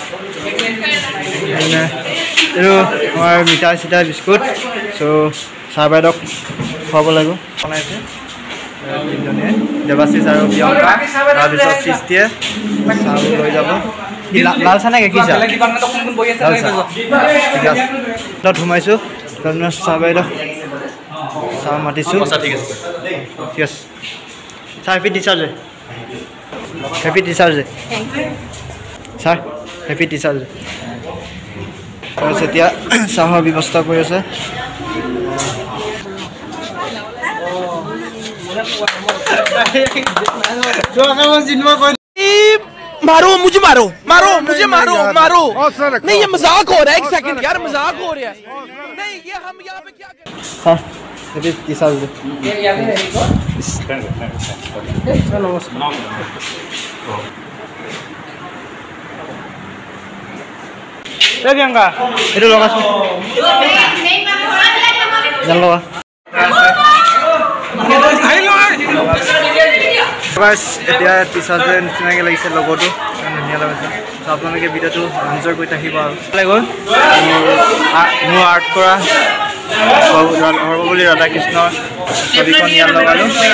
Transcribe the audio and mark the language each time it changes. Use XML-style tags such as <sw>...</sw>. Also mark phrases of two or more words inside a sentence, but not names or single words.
<as>এইটো আমাৰ মিঠাই চিঠাই বিস্কুট চ' চাহ বাইদেউক খুৱাব লাগিব বনাইছে দেৱাশিষ আৰু প্ৰিয়ংকা তাৰপিছত সৃষ্টিয়ে চাহবোৰ লৈ যাব লাল চাহ নে গাখীৰ চাহ লাল চাহ ঠিক আছে তাত সোমাইছোঁ তাৰপিছত চাহ বাইদেউ চাহ মাতিছোঁ ঠিক আছে ছাৰ</as> <en>happy teachers day</en> <as>ছাৰ</as> <en>happy teachers day</en> <as>তাৰপিছত এতিয়া চাহৰ ব্যৱস্থা কৰি আছে</as> <hi>मारो मुझे नहीं ये मजाक हो रहा है एक सेकंड यार मजाक हो रहा है नहीं ये हम यहाँ पे क्या</hi> <as>हाँ</as> <en>happy teachers day</en> <as>প্ৰিয়ংকা এইটো লগাচোন জান লগা এতিয়া</as> <en>teachers day</en> <as>নিচিনাকৈ লাগিছে লগতো ধুনীয়া লাগিছে চ' আপোনালোকে ভিডিঅ'টো এনজয় কৰি থাকিব আৰু মোৰ আৰ্ট কৰা সৰ্বপল্লী ৰাধাকৃষ্ণৰ ছবিখন ইয়াত লগালোঁ</as>